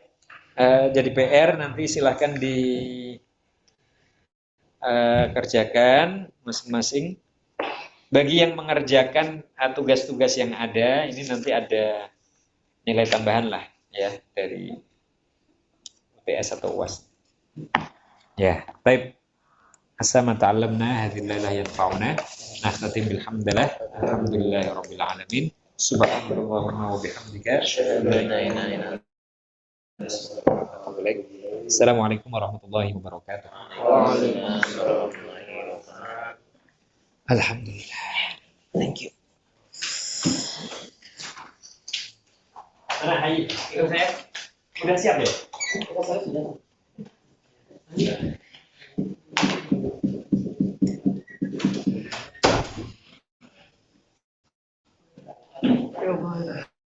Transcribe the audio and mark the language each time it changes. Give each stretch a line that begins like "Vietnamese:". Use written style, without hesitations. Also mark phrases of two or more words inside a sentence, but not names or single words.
Indonesian: Jadi PR nanti silahkan dikerjakan masing-masing. Bagi yang mengerjakan tugas-tugas yang ada, ini nanti ada nilai tambahan lah ya dari UTS atau UAS. Ya, baik.
Arabic: السلام عليكم تعلمنا هذا الله ينفعنا. نختتم بالحمد لله. الحمد لله رب العالمين سبحانك اللهم وبحمدك أشهد أن لا إله إلا أنت السلام عليكم ورحمة الله وبركاته. Alhamdulillah.
English: Thank you.
Indonesian: Mana Hai? Itu saya udah siap ya? Saya sudah.